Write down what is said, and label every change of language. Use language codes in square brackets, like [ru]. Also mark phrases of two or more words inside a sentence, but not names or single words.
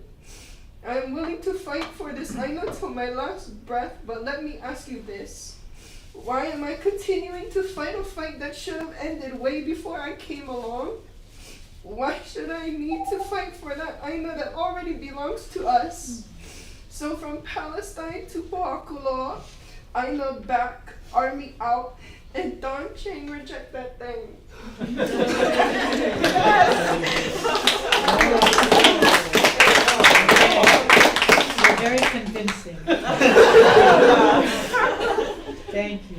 [en] I am willing to fight for this ʻAINA till my last breath, but let me ask you this. Why am I continuing to fight a fight that should have ended way before I came along? Why should I need to fight for that ʻAINA that already belongs to us? So from Palestine to PŌHAKULOA, ʻAINA back, army out, and Don Chang reject that thing. You're very convincing. Thank you.